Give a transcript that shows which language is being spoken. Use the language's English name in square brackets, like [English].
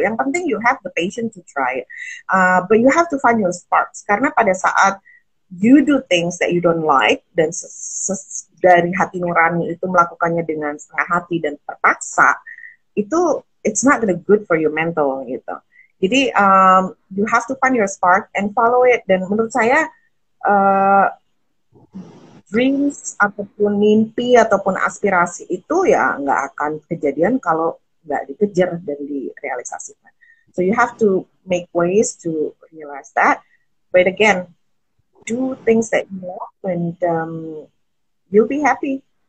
[Indonesian] Yang penting [English] you have the patience to try it, but you have to find your sparks. [Indonesian] Karena pada saat [English] you do things that you don't like [Indonesian] dan dari hati nurani itu melakukannya dengan setengah hati dan terpaksa, itu [English] it's not gonna good for your mental [Indonesian] gitu. Jadi [English] you have to find your spark and follow it. [Indonesian] Dan menurut saya dreams ataupun mimpi ataupun aspirasi itu ya nggak akan kejadian kalau nggak dikejar dan direalisasikan. [English] So you have to make ways to realize that. But again, do things that you love and you'll be happy.